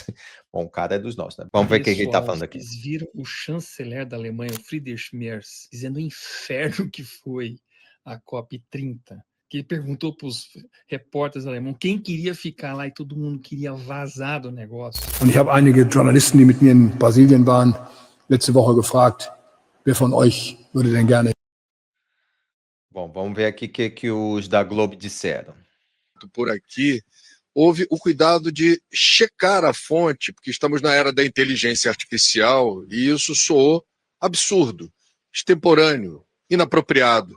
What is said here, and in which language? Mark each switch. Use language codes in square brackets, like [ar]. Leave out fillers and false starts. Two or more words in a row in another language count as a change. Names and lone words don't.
[pt] Bom, o cara é dos nossos, né? Vamos ver o que ele tá Pessoal, falando aqui. vocês viram o chanceler da Alemanha, o Friedrich Merz, dizendo o inferno que foi a COP30, que ele perguntou para os repórteres alemães quem queria ficar lá e todo mundo queria vazar do negócio. [de] Und ich habe einige Journalisten, die mit mir in Brasilien waren, letzte Woche gefragt, wer von euch würde denn gerne. [pt] Bom, vamos ver aqui o que os da Globo disseram. Por aqui, houve o cuidado de checar a fonte, porque estamos na era da inteligência artificial e isso soou absurdo, extemporâneo, inapropriado.